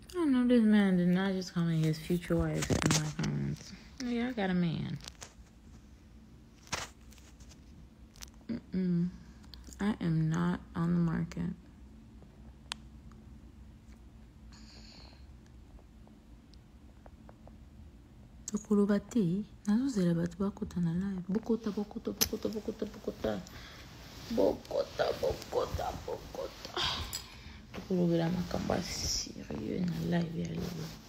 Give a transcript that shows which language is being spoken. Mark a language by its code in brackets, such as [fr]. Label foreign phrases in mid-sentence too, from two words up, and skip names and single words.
[en] know this man did not just call me his future wife in my comments. Yeah, I got a man. I am not on the market. [ln] Tokolobate, nazozela bato bakota na live. Bokota. Tokolobela makambo ya sérieux na live ya lelo.